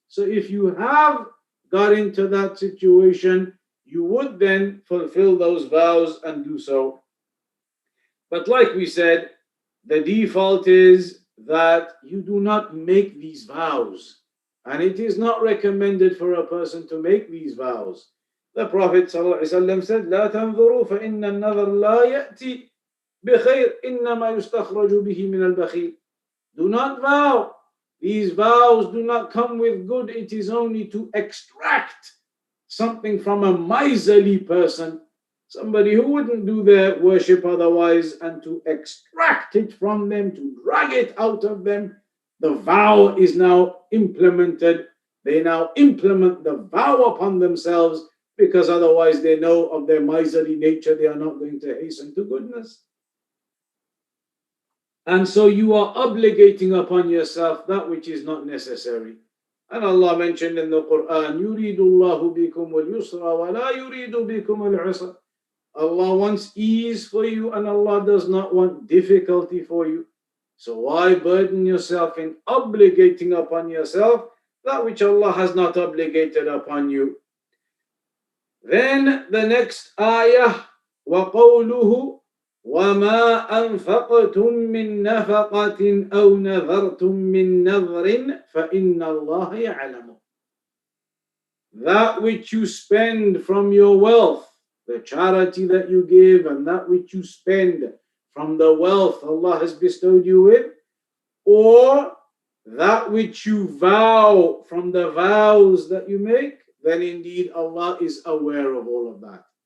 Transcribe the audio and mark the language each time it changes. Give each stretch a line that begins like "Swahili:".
English: So if you have got into that situation, you would then fulfill those vows and do so. But like we said, the default is that you do not make these vows. And it is not recommended for a person to make these vows. The Prophet ﷺ said,
Arabic: لا تنظروا فإن النظر لا يأتي بخير إنما يستخرج به من البخيل.
English: Do not vow. These vows do not come with good. It is only to extract something from a miserly person, somebody who wouldn't do their worship otherwise, and to extract it from them, to drag it out of them. The vow is now implemented. They now implement the vow upon themselves, because otherwise they know of their miserly nature, they are not going to hasten to goodness. And so you are obligating upon yourself that which is not necessary. And Allah mentioned in the Quran,
Arabic: يُرِيدُ اللَّهُ بِكُمُ الْيُسْرَ وَلَا يُرِيدُ بِكُمُ الْعُسْرَ.
English: Allah wants ease for you and Allah does not want difficulty for you. So why burden yourself in obligating upon yourself that which Allah has not obligated upon you? Then the next ayah,
Arabic: وَقَوْلُهُ وَمَا أَنفَقْتُم مِّن نَّفَقَةٍ أَوْ نَذَرْتُم مِّن نَّذْرٍ فَإِنَّ اللَّهَ يَعْلَمُ.
English: That which you spend from your wealth, the charity that you give and that which you spend from the wealth Allah has bestowed you with, or that which you vow from the vows that you make, then indeed Allah is aware of all of that.